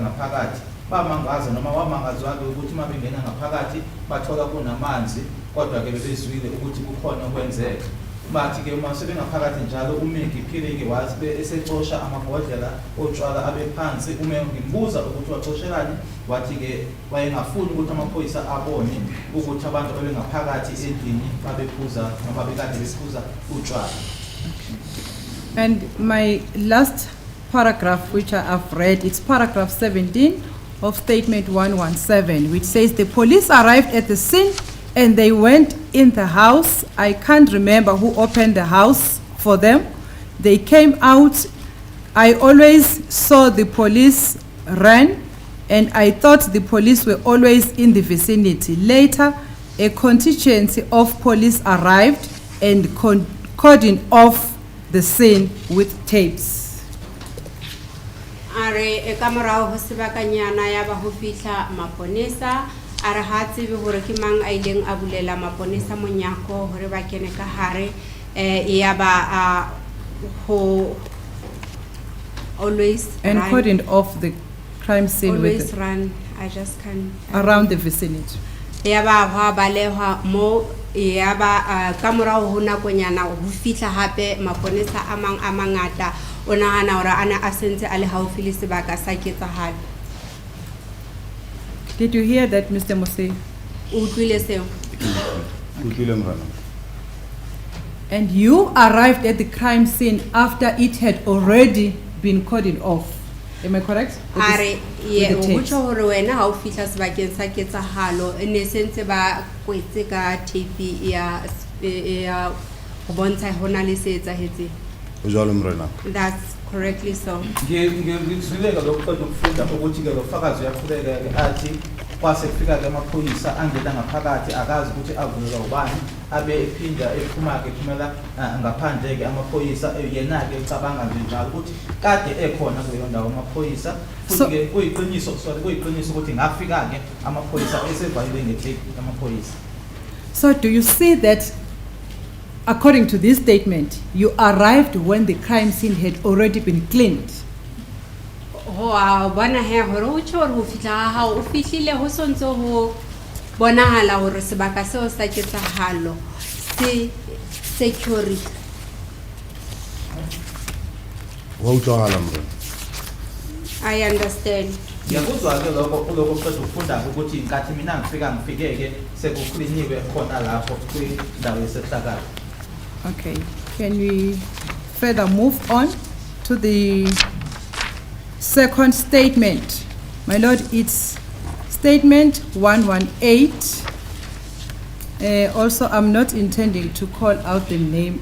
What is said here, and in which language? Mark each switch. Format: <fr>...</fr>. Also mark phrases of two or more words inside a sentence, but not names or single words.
<zu>ngaphakathi bamangaza noma wamangazwa-ke ukuthi uma bengena ngaphakathi bathola kunamanzi kodwa-ke bebezwile ukuthi kukhona okwenzeka bathi ke uma sebengaphakathi njalo uMegi phile ke wazi esexosha amabhodlela otshwala abe phansi ngimbuza ukuthi waxoshelani wathi ke wayengafuni ukuthi amaphoyisa abone ukuthi abantu abengaphakathi endlini babephuza noma bekade bephuza utshwala.</zu> <en>And my last paragraph which I have read, it's paragraph 17 of statement 117, which says the police arrived at the scene and they went in the house. I can't remember who opened the house for them. They came out. I always saw the police run, and I thought the police were always in the vicinity. Later, a contingency of police arrived and cordoned off the scene with tapes.</en> <st>Are ekamorao ho sebakanyana ya ba ho fihla maponesa are ha tsebe hore ke mang a ileng a bulela maponesa monyako hore ba kene ka hare ya ba ho always</st> <en>and cordoned off the crime scene always with run. I just can't around the vicinity.</en> <st>ya ba ha balehwa mo ya ba kamorao ho nakonyana ho fihla hape maponesa a mang a mangata ona hana hore ana a sentse a le haufi le sebaka sa ketsahalo.</st> <en>Did you hear that, Mr. Mose?</en> <st>Utlwile seo?</st> <en>And you arrived at the crime scene after it had already been cordoned off. Am I correct?</en> <st>Are ye o botsa hore wena ha o fihla sebakeng sa ketsahalo ne sentse ba kwetse ka tape ya go bontsha hona le se etsahetse.</st> <en>That's correctly so.</en> <zu>Ngizwileka lokuqeda ukufunda ukuthi ke lo fakazi uyaqhubeka ke athi kwase kufika ke amaphoyisa angena ngaphakathi akazi ukuthi avulelwa ubani abe ephinda ephuma ke phumela ngaphandle ke amaphoyisa yena ke ucabanga nje njalo ukuthi kade ekhona kuleyo ndawo amaphoyisa futhi ke kuyiqiniso ukuthi ngafika ke amaphoyisa esevalile ngetape amaphoyisa.</zu> <en>So do you see that according to this statement, you arrived when the crime scene had already been cleaned?</en> <st>Bona he hore o tshore ho fihla ha o fihlile ho sontso ho bonahala hore sebaka seo sa ketsahalo se security.</st> <en>I understand.</en> <zu>Ngiyakuzwa ke lokho qeda ukufunda ukuthi inkathi mina ngifike ke sekukliniwe khona lapho kwindawo yesehlakalo.</zu> <en>Okay, can we further move on to the second statement? My Lord, it's statement 118. Also, I'm not intending to call out the name.</en>